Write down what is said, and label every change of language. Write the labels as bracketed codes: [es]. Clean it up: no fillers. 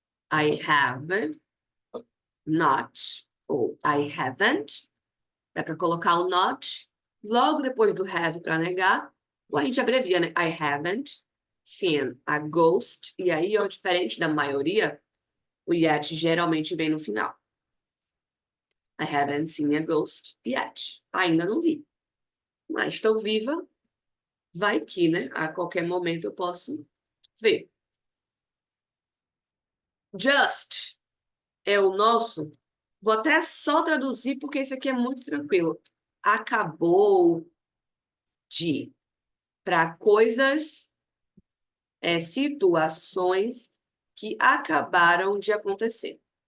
[en] I have not, ou I haven't. [pt] Dá para colocar o not logo depois do have para negar, ou a gente abrevia, né? [en] I haven't seen a ghost. [pt] E aí, ó, diferente da maioria, o yet geralmente vem no final. [en] I haven't seen a ghost yet. [pt] Ainda não vi. Mas estou viva. Vai que, né? A qualquer momento eu posso ver. Just é o nosso. Vou até só traduzir porque esse aqui é muito tranquilo. Acabou de. Para coisas, situações que acabaram de acontecer.